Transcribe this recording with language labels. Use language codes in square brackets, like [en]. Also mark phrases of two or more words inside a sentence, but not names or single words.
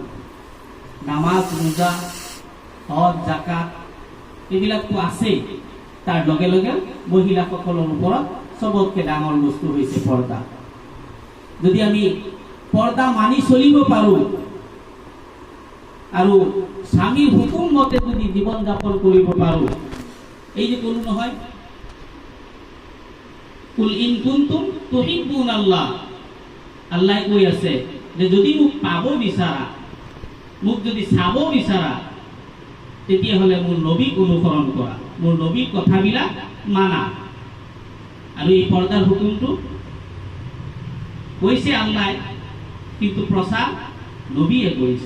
[as] নামাজ, ৰোজা, হজ, জাকাত এইবিলাকতো আছেই, তাৰ লগে লগে মহিলাসকলৰ ওপৰত চবতকৈ ডাঙৰ বস্তু হৈছে পৰ্দা। যদি আমি পৰ্দা মানি চলিব পাৰো আৰু স্বামীৰ হুকুম মতে যদি জীৱন যাপন কৰিব পাৰো, এই যে কোনো নহয়, [ar] قل إن كنتم تحبون الله, [as] আল্লাহ কৈ আছে যে যদি মোক পাব বিচাৰা, মোক যদি চাব বিচাৰা, তেতিয়াহ'লে মোৰ নবীক অনুসৰণ কৰা, মোৰ নবীৰ কথাবিলাক মানা। আৰু এই পৰ্দাৰ হুকুমটো কৈছে আল্লাহ, কিন্তু প্ৰচাৰ নবীয়ে কৰিছে।